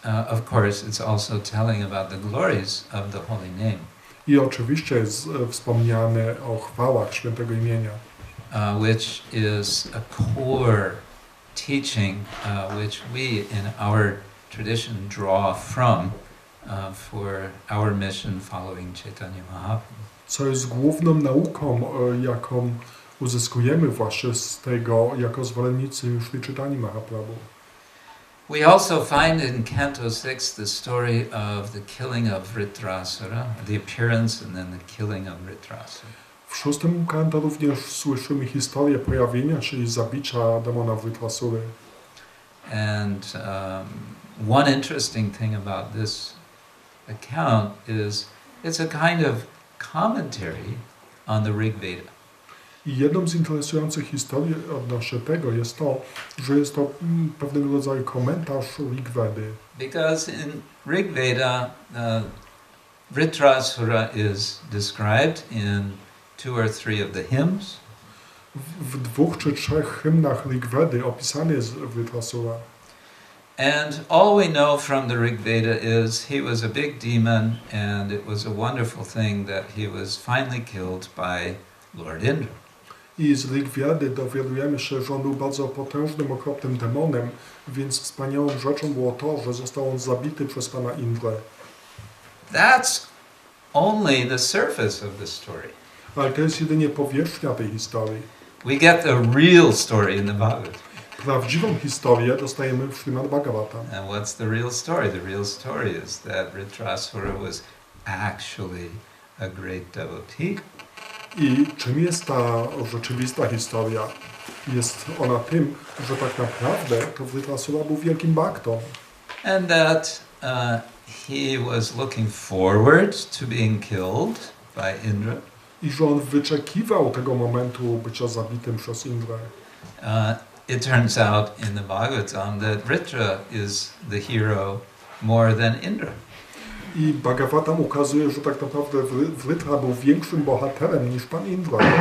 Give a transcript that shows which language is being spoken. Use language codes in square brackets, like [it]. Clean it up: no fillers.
[en] Of course it's also telling about the glories of the holy name. [pl] I oczywiście jest wspomniane o chwałach świętego imienia. [en] Which is a core teaching which we in our tradition draw from for our mission following Chaitanya Mahaprabhu. [pl] Co jest główną nauką, jaką uzyskujemy właśnie z tego jako zwolennicy Shri Chaitanya Mahaprabhu. [en] We also find in Canto 6 the story of the killing of Vritrasura, the appearance and then the killing of Vritrasura. [pl] W 6 kanto również słyszymy historię pojawienia się i zabicia demona Vritrasury. [en] And one interesting thing about this account is it's a kind of commentary on the Rig Veda. [pl] I jedną z interesujących historii odnośnie tego jest to, że jest to pewnego rodzaju komentarz Rig Vedy. [en] Because in Rig Veda, Vritrasura is described in 2 or 3 of the hymns. [pl] W 2 czy 3 hymnach Rig Vedy opisany jest Vritrasura. [en] And all we know from the Rig Veda is he was a big demon and it was a wonderful thing that he was finally killed by Lord Indra. [pl] I z Rig Vedy dowiadujemy się, że on był bardzo potężnym, okropnym demonem, więc wspaniałą rzeczą było to, że został on zabity przez pana Indrę. [en] That's only the surface of the story. [pl] Ale to jest jedynie powierzchnia tej historii. [en] We get the real story in the Bhagavad. [pl] Prawdziwą historię dostajemy w Śrimad Bhagavatam. [en] And what's the real story? The real story is that Vritrasura was actually a great devotee. [pl] I czym jest ta rzeczywista historia? Jest ona tym, że tak naprawdę to Vritrasura był wielkim baktą. [en] And that he was looking forward to being killed by Indra. [pl] I że on wyczekiwał tego momentu bycia zabitym przez Indrę. [en] It turns out in the Bhagavatam that Vritra is the hero more than Indra. [pl] I Bhagavatam ukazuje, że tak naprawdę Vritra był większym bohaterem niż pan Indra.